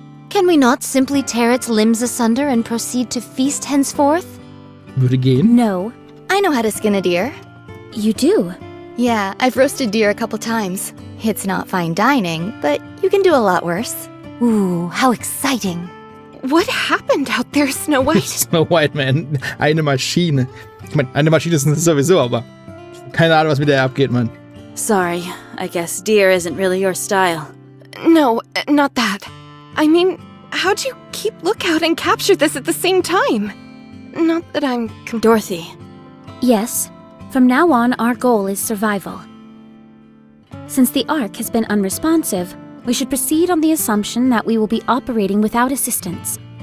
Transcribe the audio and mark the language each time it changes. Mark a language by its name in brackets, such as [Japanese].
[English] Can we not simply tear its limbs asunder and proceed to feast henceforth? [German] Würde gehen. [English] No. I know how to skin a deer. You do? Yeah, I've roasted deer a couple times. It's not fine dining, but you can do a lot worse. Ooh, how exciting. What happened out there, Snow White? [German] Snow White, man. Eine Maschine. Ich meine, eine Maschine ist es sowieso, aber keine Ahnung, was mit der abgeht, man. [English] Sorry, I guess deer isn't really your style. No, not that. I mean, how'd you keep lookout and capture this at the same time? Not that I'm... Dorothy, Yes. From now on, our goal is survival. Since the Ark has been unresponsive, we should proceed on the assumption that we will be operating without assistance.